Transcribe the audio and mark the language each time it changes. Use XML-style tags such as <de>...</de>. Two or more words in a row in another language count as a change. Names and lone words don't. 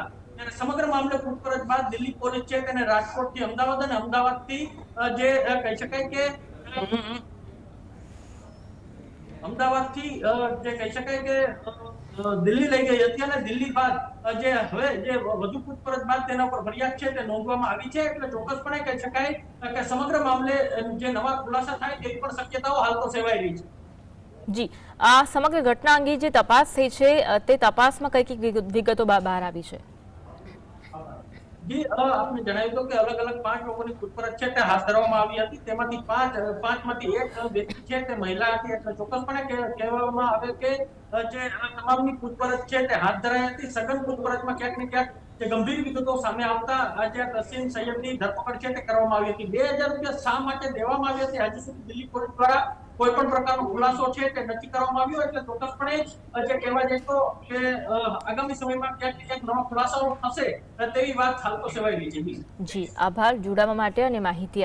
<gu>અને સમગ્ર મામલે પૂછપરછ બાદ દિલ્હી પોલીસ છે તેને રાજકોટથી અમદાવાદ અને અમદાવાદથી જે કહી શકાય કે અમદાવાદથી જે કહી શકાય કે દિલ્હી લઈ ગઈ હતી અને દિલ્હી બાદ જે હવે જે વધુ પૂછપરછ બાદ તેના પર ફરિયાદ છે તે નોંધવામાં આવી છે। એટલે ચોક્કસપણે કહી શકાય કે સમગ્ર મામલે જે નવા ખુલાસા થાય તેવી પણ શક્યતાઓ હાલ તો સેવાઈ રહી છે। જી, આ સમગ્ર ઘટના અંગે જે તપાસ થઈ છે તે તપાસમાં કઈ કઈ વિગતો બહાર આવી છે? જી, આપને जણાવ્યું તો કે અલગ અલગ 5 લોકોની પૂછપરછ છે તે હાથ ધરવામાં આવી હતી। તેમાંથી 5 માંથી એક વ્યક્તિ છે તે મહિલા હતી। એટલે ચોક્કસપણે કહેવામાં આવે કે જે આ તમામની પૂછપરછ છે તે હાથ ધરાઈ હતી। સઘન પૂછપરછમાં ક્યાંક ને ક્યાંક જે ગંભીર વિગતો સામે આવતા આજે તહસીન સૈયદની ધરપકડ છે તે કરવામાં આવી હતી। 2000 રૂપિયા શા માટે દેવામાં આવ્યા તે હજી સુધી દિલ્હી પોલીસ દ્વારા કોઈ પણ પ્રકારનો ખુલાસો છે તે નથી કરવામાં આવ્યો। એટલે ચોક્કસપણે જે કહેવા જાય તો કે આગામી સમયમાં ક્યાંક ને ક્યાંક નવા ખુલાસાઓ થશે તેવી વાત હાલ તો સેવાઈ રહી છે। જી, આભાર જોડવા માટે અને માહિતી</gu>